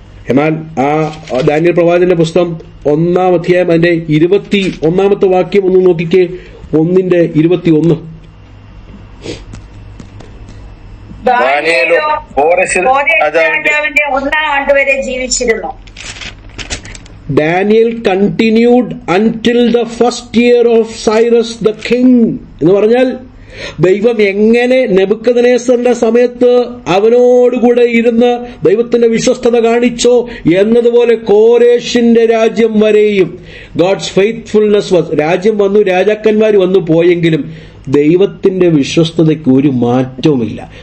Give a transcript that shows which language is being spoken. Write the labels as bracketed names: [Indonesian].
[Malayalam] എന്നാൽ ആ ദാനിയേൽ പ്രവാചകന്റെ പുസ്തകം 1-ാം അധ്യായം അതിന്റെ 21-ാമത്തെ വാക്യം ഒന്ന് നോക്കിക്കേ. 1:21. ദാനിയേലോ രാജാവിന്റെ 1-ാം ആണ്ട് വരെ ജീവിച്ചിരുന്നു. [English] Daniel continued until the first year of Cyrus the king. [Malayalam] എന്ന് പറഞ്ഞാൽ ദൈവം എങ്ങനെ നെബൂഖദ്നേസറിന്റെ സമയത്ത് അവനോടുകൂടെ ഇരുന്ന് ദൈവത്തിന്റെ വിശ്വസ്തത കാണിച്ചോ എന്നതുപോലെ കോരേഷിന്റെ രാജ്യം വരെയും [English] God's faithfulness was. [Malayalam] രാജ്യം വന്നു, രാജാക്കന്മാർ വന്നു പോയെങ്കിലും ദൈവത്തിന്റെ വിശ്വസ്തതയ്ക്ക് ഒരു മാറ്റവുമില്ല.